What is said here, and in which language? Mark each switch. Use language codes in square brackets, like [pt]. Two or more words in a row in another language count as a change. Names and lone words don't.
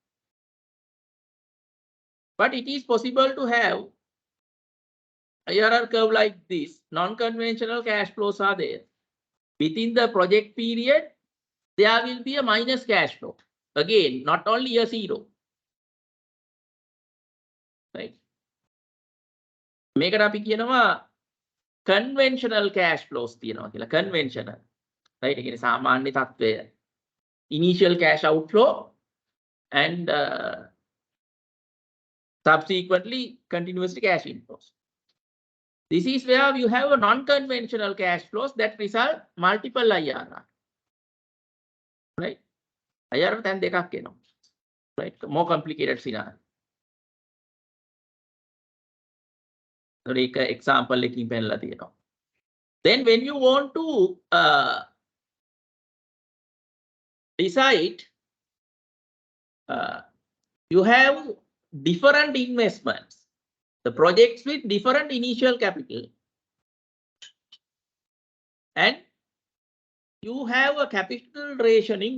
[en] But it is possible to have IRR curve like this. Non-conventional cash flows are there. Within the project period, there will be a minus cash flow. Again, not only a 0. Right? [si] මේකට අපි කියනවා [en] conventional cash flows [si] තියෙනවා කියලා. [en] Conventional. Right? [si] ඒ කියන්නේ සාමාන්‍ය තත්ත්වය. [en] Initial cash outflow and subsequently continuously cash inflows. This is where you have a non-conventional cash flows that result multiple IRR. [si] Right? IRR තැන් දෙකක් එනවා. [en] Right? More complicated scenario. [si] Example එකකින් පෙන්නලා තියෙනවා. [en] Then when you want to decide, you have different investments, the projects with different initial capital, and you have a capital rationing.